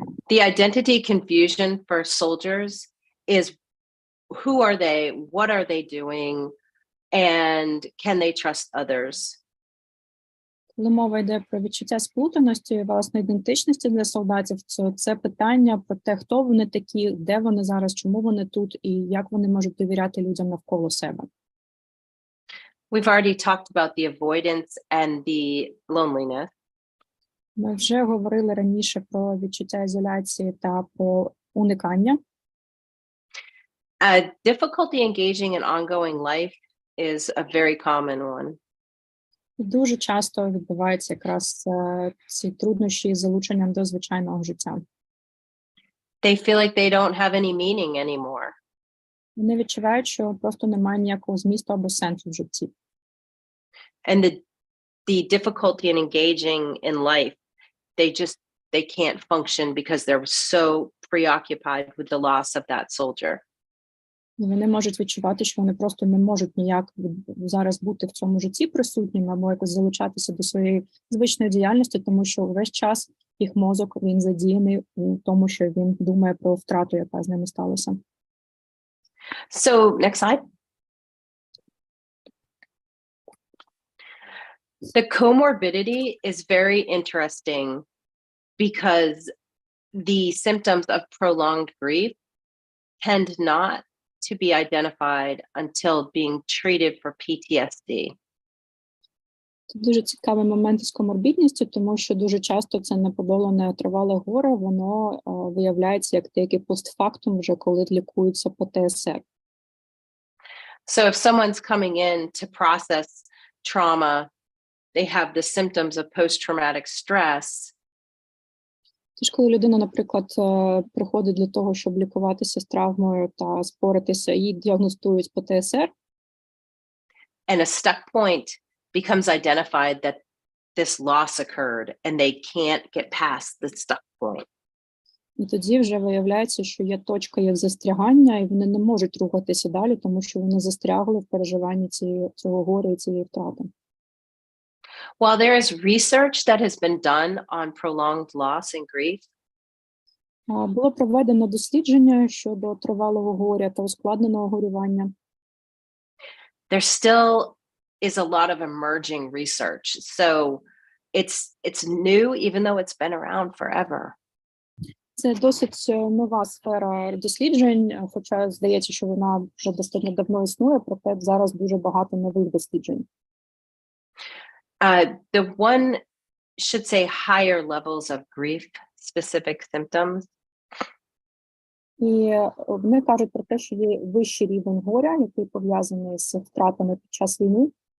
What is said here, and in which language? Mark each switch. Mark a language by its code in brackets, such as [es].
[en] The identity confusion for soldiers is who are they, what are they doing, and can they trust others? [uk] Коли мова йде про відчуття сплутаності і власної ідентичності для солдатів, то це питання про те, хто вони такі, де вони зараз, чому вони тут і як вони можуть довіряти людям навколо себе. [en] We've already talked about the avoidance and the loneliness. [uk] Ми вже говорили раніше про відчуття ізоляції та про уникання. [en] Difficulty engaging in ongoing life is a very common one. [uk] Дуже часто відбуваються якраз ці труднощі з залученням до звичайного життя. [en] They feel like they don't have any meaning anymore. [uk] Вони відчувають, що просто немає ніякого змісту або сенсу в житті. [en] And the difficulty in engaging in life, they can't function because they're so preoccupied with the loss of that soldier. [uk] І вони можуть відчувати, що вони просто не можуть ніяк зараз бути в цьому житті присутніми або якось залучатися до своєї звичної діяльності, тому що весь час їх мозок, він задіяний у тому, що він думає про втрату, яка з ними сталася. [en] So, next slide. The comorbidity is very interesting because the symptoms of prolonged grief tend not to be identified until being treated for PTSD. [uk] Це дуже цікавий момент із коморбідністю, тому що дуже часто це неподолане тривале горе, воно виявляється як деякий постфактум, вже коли лікується ПТСР. [en] So if someone's coming in to process trauma, they have the symptoms of post-traumatic stress. [uk] Тож, коли людина, наприклад, приходить для того, щоб лікуватися з травмою та споритися, і діагностують ПТСР, [en] and a stuck point becomes identified that this loss occurred and they can't get past the stuck point. [uk] і тоді вже виявляється, що є точка як застрягання, і вони не можуть рухатися далі, тому що вони застрягли в переживанні цього горя і цієї втрати. [en] While there is research that has been done on prolonged loss and grief, [uk] було проведено дослідження щодо тривалого горя та ускладненого горювання. [en] there still is a lot of emerging research. So it's new, even though it's been around forever. [uk] Це досить нова сфера досліджень, хоча здається, що вона вже достатньо давно існує, проте зараз дуже багато нових досліджень. [en] The one should say higher levels of grief specific symptoms. [uk] І вони кажуть про те, що є вищий рівень горя, який пов'язаний з втратами під час війни.